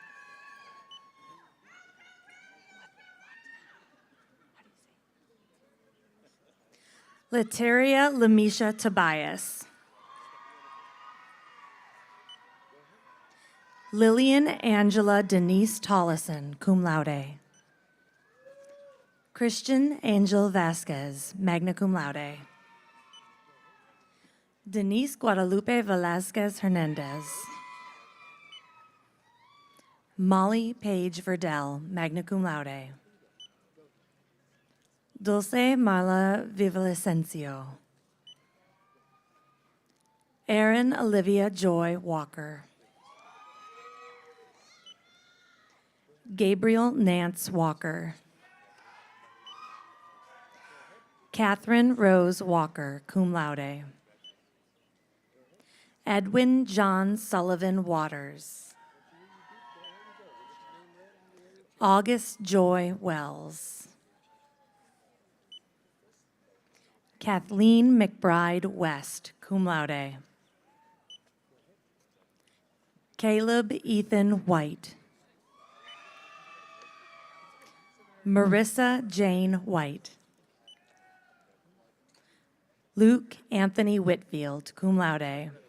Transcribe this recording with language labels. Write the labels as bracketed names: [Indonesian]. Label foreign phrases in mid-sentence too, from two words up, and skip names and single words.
[English] Lateria Lamisha Tobias. Lillian Angela Denise Tollison, [Latin] cum laude. [English] Christian Angel Vasquez, [Latin] magna cum laude. [English] Denise Guadalupe Velasquez Hernandez. Molly Page Verdell, [Latin] magna cum laude. [English] Dulce Marla Villavicencio. Erin Olivia Joy Walker. Gabriel Nance Walker. Catherine Rose Walker, [Latin] cum laude. [English] Edwin John Sullivan Waters. August Joy Wells. Kathleen McBride West, [Latin] cum laude. [English] Caleb Ethan White. Marissa Jane White. Luke Anthony Whitfield, [Latin] cum laude.